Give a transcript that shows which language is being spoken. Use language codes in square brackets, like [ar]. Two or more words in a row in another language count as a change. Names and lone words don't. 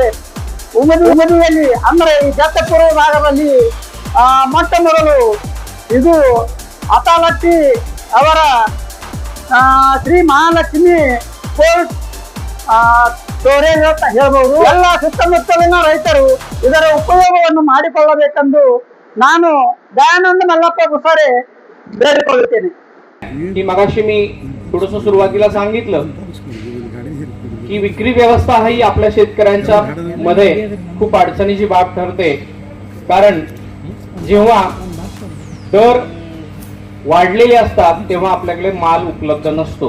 [kn] ಉಮ್ಮದಿಯಲ್ಲಿ ಅಂದರೆ ಈ ದತ್ತಪುರ ಭಾಗದಲ್ಲಿ ಮೊಟ್ಟ ಮೊದಲು ಇದು ಅತಾಲಟ್ಟಿ ಅವರ ಶ್ರೀ ಮಹಾಲಕ್ಷ್ಮಿ ಕೋಲ್ಡ್ ಸ್ಟೋರೇಜ್ ಅಂತ ಹೇಳ್ಬೋದು. ಎಲ್ಲ ಸುತ್ತಮುತ್ತಲಿನ ರೈತರು ಇದರ ಉಪಯೋಗವನ್ನು ಮಾಡಿಕೊಳ್ಳಬೇಕೆಂದು ನಾನು ದಯಾನಂದ ಮಲ್ಲಪ್ಪ ಭುಸಾರೆ ಬೇಡಿಕೊಳ್ಳುತ್ತೇನೆ. [mr] की मगाशी मी थोडंसं सुरुवातीला सांगितलं की विक्री व्यवस्था ही आपल्या शेतकऱ्यांच्या मध्ये खूप अडचणीची बाब ठरते. कारण जेव्हा दर वाढलेले असतात तेव्हा आपल्याकडे माल उपलब्ध नसतो.